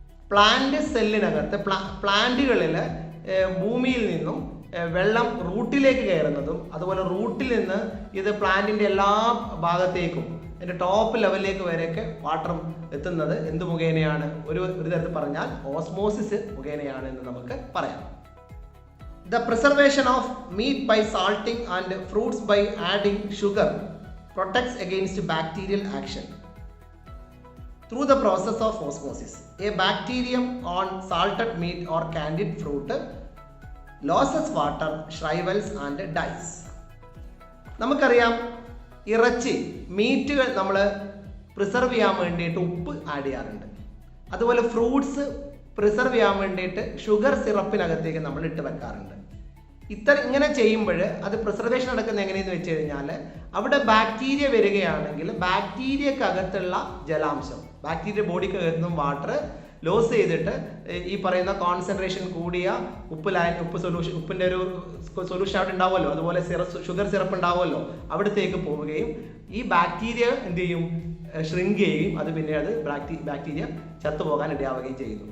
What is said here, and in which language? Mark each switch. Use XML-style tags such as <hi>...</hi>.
<ml>Plant സെല്ലിനകത്ത് പ്ലാന്റുകളിൽ ഭൂമിയിൽ നിന്നും വെള്ളം റൂട്ടിലേക്ക് കയറുന്നതും അതുപോലെ റൂട്ടിൽ നിന്ന് ഇത് പ്ലാന്റിൻ്റെ എല്ലാ ഭാഗത്തേക്കും അതിൻ്റെ ടോപ്പ് ലെവലിലേക്ക് വരെയൊക്കെ വാട്ടർ എത്തുന്നത് എന്ത് മുഖേനയാണ്? ഒരു തരത്തിൽ പറഞ്ഞാൽ ഓസ്മോസിസ് മുഖേനയാണ് എന്ന് നമുക്ക് പറയാം.</ml> <en>The preservation of meat by salting and fruits by adding sugar protects against bacterial action through the process of osmosis. A bacterium on salted meat or candied fruit loses water, shrivels and dies.</en> <ml>നമുക്കറിയാം, ഇറച്ചി മീറ്റുകൾ നമ്മൾ preserve ചെയ്യാൻ വേണ്ടിയിട്ട് ഉപ്പ് add ചെയ്യാറുണ്ട്. അതുപോലെ fruits preserve ചെയ്യാൻ വേണ്ടിയിട്ട് ഷുഗർ സിറപ്പിനകത്തേക്ക് നമ്മൾ ഇട്ട് വെക്കാറുണ്ട്. ഇങ്ങനെ ചെയ്യുമ്പോൾ അത് പ്രിസർവേഷൻ നടക്കുന്നത് എങ്ങനെയെന്ന് വെച്ച് കഴിഞ്ഞാൽ അവിടെ ബാക്ടീരിയ വരികയാണെങ്കിൽ ബാക്ടീരിയക്കകത്തുള്ള ജലാംശം, ബാക്ടീരിയ ബോഡിക്കകത്ത് നിന്നും വാട്ടർ ലോസ് ചെയ്തിട്ട് ഈ പറയുന്ന കോൺസെൻട്രേഷൻ കൂടിയ ഉപ്പ് സൊല്യൂഷൻ, ഉപ്പിൻ്റെ ഒരു സൊല്യൂഷൻ അവിടെ ഉണ്ടാവുമല്ലോ, അതുപോലെ ഷുഗർ സിറപ്പ് ഉണ്ടാവുമല്ലോ, അവിടത്തേക്ക് പോവുകയും ഈ ബാക്ടീരിയ എന്ത് ചെയ്യും, ഷ്രിങ്ക് ചെയ്യുകയും അത് പിന്നെ അത് ബാക്ടീരിയ ചത്തുപോകാൻ ഇടയാവുകയും ചെയ്യുന്നു.</ml>